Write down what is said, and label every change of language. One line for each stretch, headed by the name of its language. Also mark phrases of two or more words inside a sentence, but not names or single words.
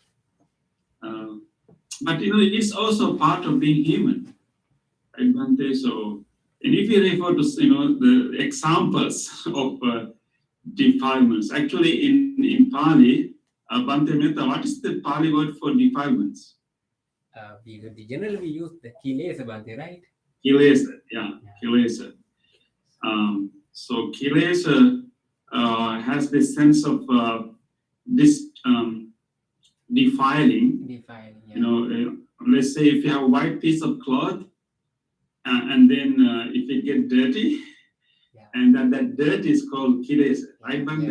English: But it's also part of being human, right, Bhante? So, and if you refer to the examples of defilements, actually in Pali, Bhante Mehta, what is the Pali word for defilements? Generally we use the kilesa, Bhante, right? Kilesa, yeah, kilesa. So kilesa has this sense of this defiling. Defining. Yeah. You know, let's say if you have a white piece of cloth, and then if it get dirty, Yeah. and then that dirt is called kilesa, right, Bante?